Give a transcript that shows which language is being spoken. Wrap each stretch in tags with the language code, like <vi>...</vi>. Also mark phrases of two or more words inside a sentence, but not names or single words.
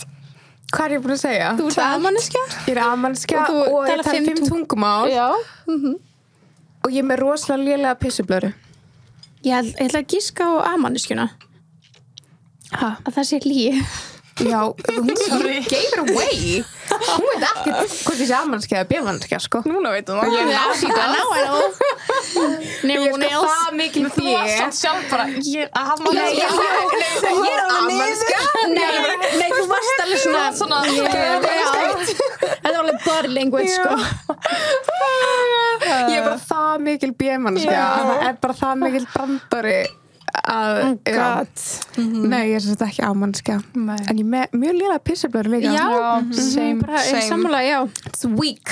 <is>Hvað er ég búin að segja? Þú ert A-manneskja Ég er A-manneskja og ég tala 5 tungumál Já og ég er með rosalega lélega pissublöru Ég ætla að giska á A-manneskjuna að það sé líi Já, hún</is> <en>gave it away</en> <is>hún veit ekki hvort ég sé A-manneskja eða B-manneskja sko Núna veit hún Ég er það mikil Þú var samt sjálf bara ég er A-manneskja Nei, þú varst alveg svona Þetta var alveg</is> <en>body language</en> <is>sko Ég er bara það mikil B-manneskja það er bara það mikil brandari Nei, ég er svolítið ekki A-manneskja en ég með mjög lélega pissublöru líka Same sammála, já</is> <en>It's weak</en>